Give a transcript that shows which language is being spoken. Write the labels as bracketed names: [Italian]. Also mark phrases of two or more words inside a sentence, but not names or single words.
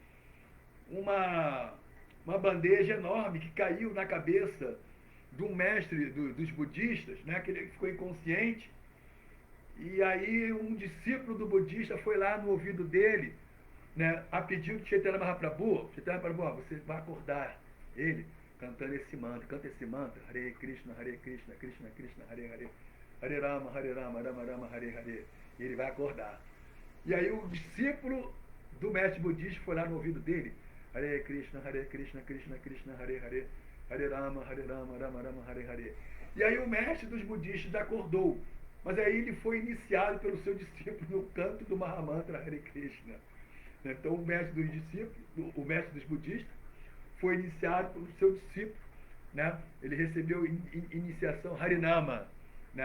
[Portuguese] uma bandeja enorme que caiu na cabeça de um mestre dos budistas, né? Que ele ficou inconsciente, e aí um discípulo do budista foi lá no ouvido dele, né, a pedido de Chaitanya Mahaprabhu, você vai acordar ele cantando esse mantra, canta esse mantra, [Sanskrit] Hare Krishna, Krishna Krishna, Hare Rama, Rama Rama, Hare Hare, [Portuguese] e ele vai acordar. E aí o discípulo do mestre budista foi lá no ouvido dele, [Sanskrit] Hare Krishna, Krishna Krishna, Hare Hare, Hare Rama, Rama Rama, Hare Hare. [Portuguese] E aí o mestre dos budistas acordou, mas aí ele foi iniciado pelo seu discípulo no canto do [Sanskrit] Mahamantra Hare Krishna. [Portuguese] Então o mestre dos discípulos, o mestre dos budistas, foi iniciado pelo seu discípulo, né? Ele recebeu iniciação Harinama, né?